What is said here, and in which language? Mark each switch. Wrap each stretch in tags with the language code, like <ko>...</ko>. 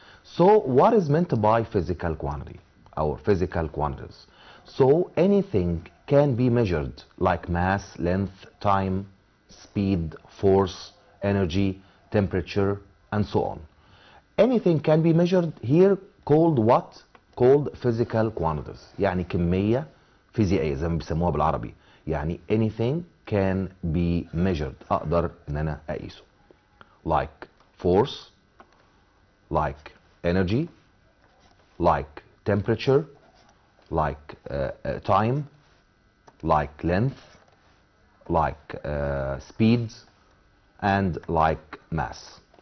<en>So what is meant by physical quantity or physical quantities? So anything can be measured, like mass, length, time, speed, force, energy, temperature, and so on. Anything can be measured here, called what? Called physical quantities.</en> <ar>يعني كمية فيزيائية زي ما بيسموها بالعربي. يعني</ar> <en>anything can be measured.</en> <ar>أقدر إن أنا أقيسه.</ar> <en>Like force, like energy, like temperature, like time, like length, like speed, and like mass.</en>